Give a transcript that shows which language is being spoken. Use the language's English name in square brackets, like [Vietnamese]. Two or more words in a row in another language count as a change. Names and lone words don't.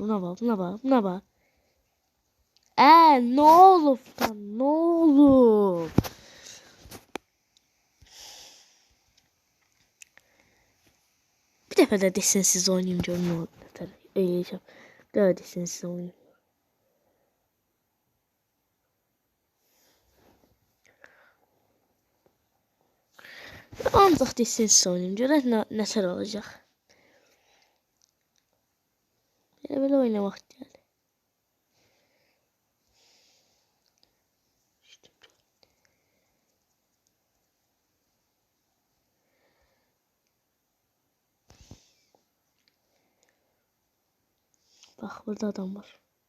[Turkish] Buna bak, buna bak, buna bak. Ne olur lan, ne olur. Bir defa da desensiz oynayayım canım ne olur. Öyleyeceğim. Bir daha desensiz oynayayım. Ancaq desensiz oynayayım. [Azerbaijani] Görək nəsə olacaq. Belə oynamaq gəldi. [Turkish] Bak burada adam var.